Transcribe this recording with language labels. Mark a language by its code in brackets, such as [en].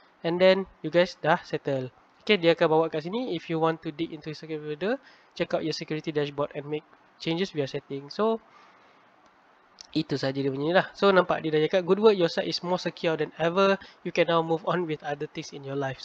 [en] And then you guys [ms] dah settle. Okay, dia akan bawa kat sini. [en] If you want to dig into security further, check out your security dashboard and make changes via setting. [ms] So itu saja dia punya ni lah. So nampak dia dah cakap, [en] good work, your site is more secure than ever. You can now move on with other things in your life.